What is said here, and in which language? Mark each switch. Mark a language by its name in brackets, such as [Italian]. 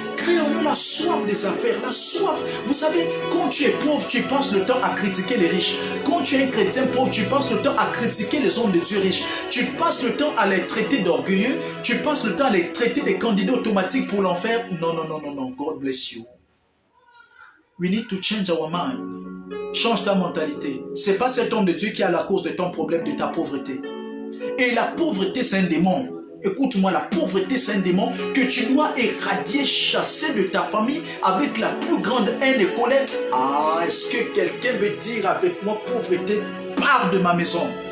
[French] Crée-en-nous la soif des affaires, la soif. Vous savez, quand tu es pauvre, tu passes le temps à critiquer les riches. Quand tu es un chrétien pauvre, tu passes le temps à critiquer les hommes de Dieu riches. Tu passes le temps à les traiter d'orgueilleux. Tu passes le temps à les traiter des candidats automatiques pour l'enfer. Non, non, non, non, non. [English] God bless you. We need to change our mind. [French] Change ta mentalité. Ce n'est pas cet homme de Dieu qui a la cause de ton problème, de ta pauvreté. Et la pauvreté, c'est un démon. Écoute-moi, la pauvreté, c'est un démon que tu dois éradier, chasser de ta famille avec la plus grande haine et colère. Ah, est-ce que quelqu'un veut dire avec moi, pauvreté, pars de ma maison.